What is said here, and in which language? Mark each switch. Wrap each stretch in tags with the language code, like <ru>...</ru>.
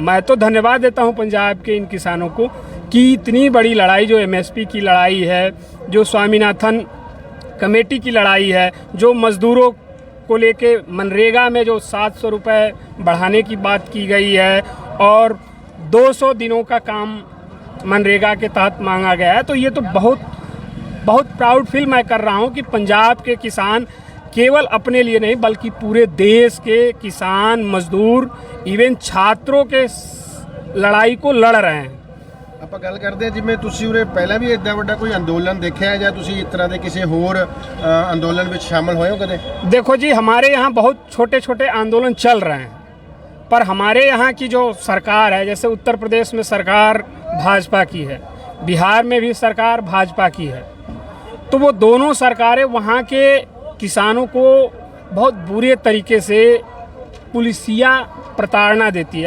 <hi>मैं तो धन्यवाद देता हूँ पंजाब के इन किसानों को कि इतनी बड़ी लड़ाई जो MSP की लड़ाई है, जो स्वामीनाथन कमेटी की लड़ाई है, जो मजदूरों को लेके मनरेगा में जो 700 रुपये बढ़ाने की बात की गई है और 200 दिनों का काम मनरेगा के तहत मांगा गया है, तो ये तो बहुत प्राउड फील मैं कर रहा हूँ कि पंजाब के किसान केवल अपने लिए नहीं बल्कि पूरे देश के किसान, मजदूर, इवन छात्रों के लड़ाई को लड़ रहे हैं।</hi> <pa>ਆਪਾਂ ਗੱਲ ਕਰਦੇ ਜਿਵੇਂ ਤੁਸੀਂ ਉਰੇ ਪਹਿਲਾਂ ਵੀ ਇੱਦਾਂ ਵੱਡਾ ਕੋਈ ਅੰਦੋਲਨ ਦੇਖਿਆ ਜਾਂ ਤੁਸੀਂ ਇਸ ਤਰ੍ਹਾਂ ਦੇ ਕਿਸੇ ਹੋਰ ਅੰਦੋਲਨ ਵਿੱਚ शामिल ਹੋਏ ਹੋ कदे?</pa> <hi>देखो जी, हमारे यहाँ बहुत छोटे छोटे आंदोलन चल रहे हैं, पर हमारे यहाँ की जो सरकार है, जैसे उत्तर प्रदेश में सरकार भाजपा की है, बिहार में भी सरकार भाजपा की है, तो वो दोनों सरकारें वहाँ के किसानों को बहुत बुरे तरीके से पुलिसिया प्रताड़ना देती है।</hi>